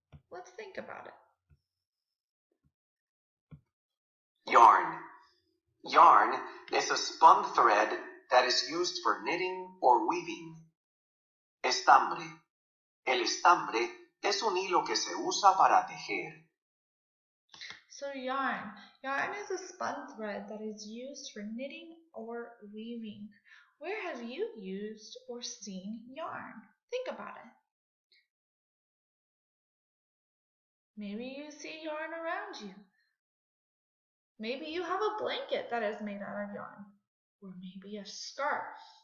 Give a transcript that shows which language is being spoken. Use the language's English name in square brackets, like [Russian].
[English] Let's think about it. Yarn. Yarn is a spun thread that is used for knitting or weaving. [Spanish] Estambre. El estambre es un hilo que se usa para tejer. [English] So yarn. Yarn is a spun thread that is used for knitting or weaving. Where have you used or seen yarn? Think about it. Maybe you see yarn around you. Maybe you have a blanket that is made out of yarn, or maybe a scarf.